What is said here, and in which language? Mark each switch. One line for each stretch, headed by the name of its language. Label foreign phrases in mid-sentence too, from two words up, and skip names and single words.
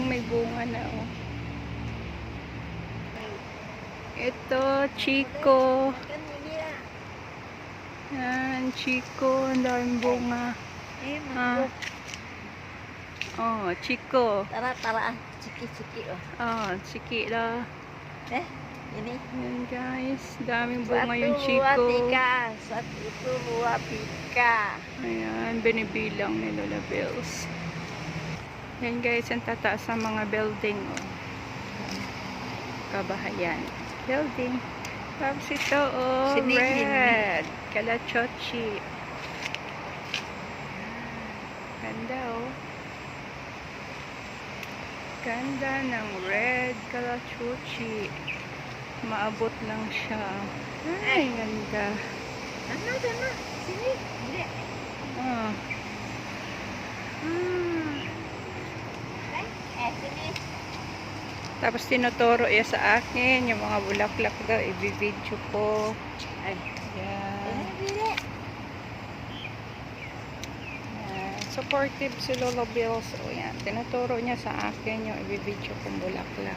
Filipino: May bunga na, oh. Ito, Chico. Yan, Chico. Ang daming bunga. Ah. Oh, Chico. Tara. Ciki-ciki oh. Oh, Chiki lah. Ini. Yan, guys. Daming bunga yung
Indonesian: Satu,
Filipino: Chico.
Indonesian: dua, tiga. Satu, dua, tiga.
Filipino: Ayan, binibilang ni Lola Bells. Yan, guys. Ang tataas ng mga building, oh. Kabahayan. Building. Tapos ito, oh, Sini, red. Kalachochi. Ganda, oh. Ganda ng red kalachochi. Maabot lang siya. Ay, ganda. Sana.
Indonesian: Sini. Lihat.
Filipino: Ah. Sini. Tapos tinuturo niya sa akin yung mga bulaklak daw. I-video ko. Ay, yan. Lihat. Supportive si Lola Bells. O yan. Tinuturo niya sa akin yung i-video kong bulaklak.